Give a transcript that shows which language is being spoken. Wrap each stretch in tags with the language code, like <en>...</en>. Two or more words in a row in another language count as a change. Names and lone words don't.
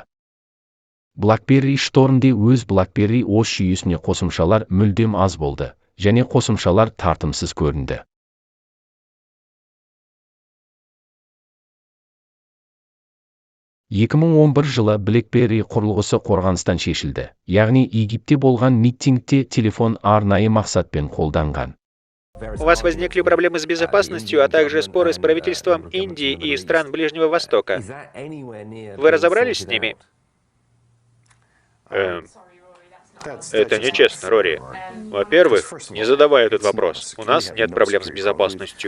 <kk>BlackBerry Storm'де өз BlackBerry OS жүйесіне қосымшалар мүлдем аз болды, және қосымшалар тартымсыз көрінді. 2011 жылы BlackBerry құрылғысы қорғаныстан шешілді, яғни Египте болған митингте телефон арнайы мақсатпен қолданған.</kk> <ru>У вас возникли проблемы с безопасностью, а также споры с правительством Индии и стран Ближнего Востока. Вы разобрались с ними? Это нечестно, Рори. Во-первых, не задавай этот вопрос. У нас нет проблем с безопасностью.</ru>